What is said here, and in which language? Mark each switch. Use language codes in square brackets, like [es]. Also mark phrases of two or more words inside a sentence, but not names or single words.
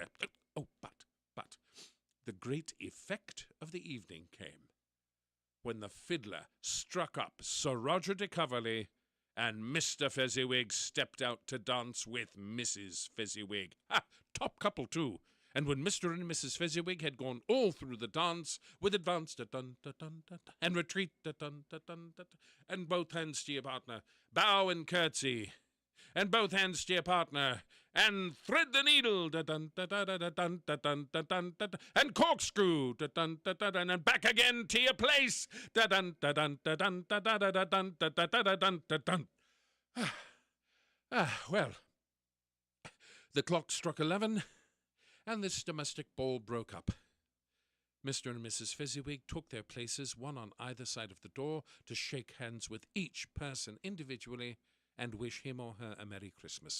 [en] Oh, but the great effect of the evening came when the fiddler struck up Sir Roger de Coverley, and Mr. Fezziwig stepped out to dance with Mrs. Fezziwig. Top couple, too. And when Mr. and Mrs. Fezziwig had gone all through the dance, with advance, da-dun-da-dun-da-dun, and retreat, da-dun-da-dun-da-dun, and both hands to your partner, bow and curtsy, and both hands to your partner, and thread the needle, da-dun-da-da-da-dun-da-dun-da-dun-da-dun, and corkscrew, da-dun-da-da-dun, and back again to your place, da-dun-da-dun-da-dun-da-da-da-dun-da-da-da-dun-da-dun. Well, the clock struck 11, and this domestic ball broke up. Mr. and Mrs. Fezziwig took their places, one on either side of the door, to shake hands with each person individually and wish him or her a Merry Christmas.